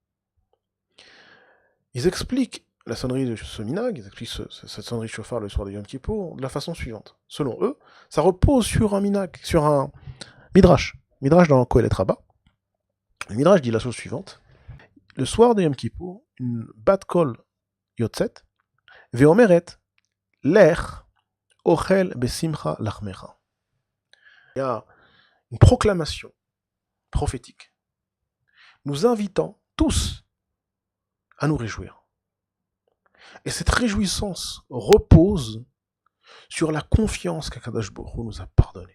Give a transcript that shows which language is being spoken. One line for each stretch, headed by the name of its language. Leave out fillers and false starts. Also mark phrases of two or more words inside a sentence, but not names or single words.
French: Ils expliquent la sonnerie de ce minag, ils expliquent cette sonnerie de shofar le soir de Yom Kippour de la façon suivante. Selon eux, ça repose sur un minag, sur un midrash. Midrash dans Kohelet Rabbah. Le midrash dit la chose suivante. Le soir de Yom Kippour, une
Hebrew: בת קול יוצאת ואומרת לך אכול בשמחה לחמך.
French: Il y a une proclamation prophétique nous invitant tous à nous réjouir. Et cette réjouissance repose sur la confiance qu'
Hebrew: הקדוש ברוך הוא
French: nous a pardonné.